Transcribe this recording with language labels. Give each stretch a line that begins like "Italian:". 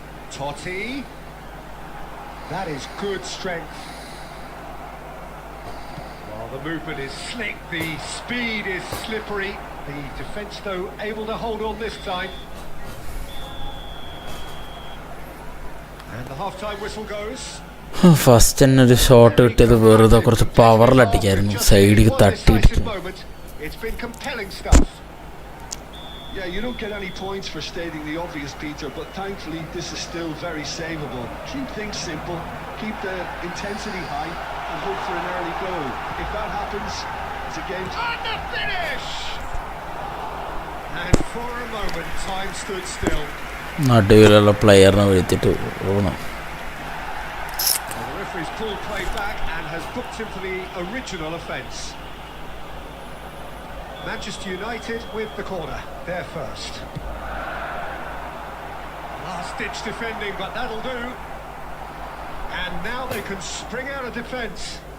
English: Totti. That is good strength. Well, the movement is slick, the speed is slippery. The defence, though, able to hold on this time. And the half-time whistle goes.
Malayalam: First തന്നെ ഒരു shot കിട്ടിയത് വെറുതെ കുറച്ച് പവറിലടിക്കായിരുന്നു, സൈഡിൽ തട്ടിയിട്ട്.
English: It's been compelling stuff. Yeah, you don't get any points for stating the obvious, Peter, but thankfully this is still very savable. Keep things simple, keep the intensity high, and hope for an early goal. If that happens, it's a game. And the finish! And for a moment, time stood still.
Malayalam: നടുവിലുള്ള പ്ലെയറിനെ വിളിച്ചിട്ട് പോകണം.
English: The referee's pulled play back and has booked him for the original offence. Manchester United with the corner, they're first. Last-ditch defending, but that'll do. And now they can spring out of defence.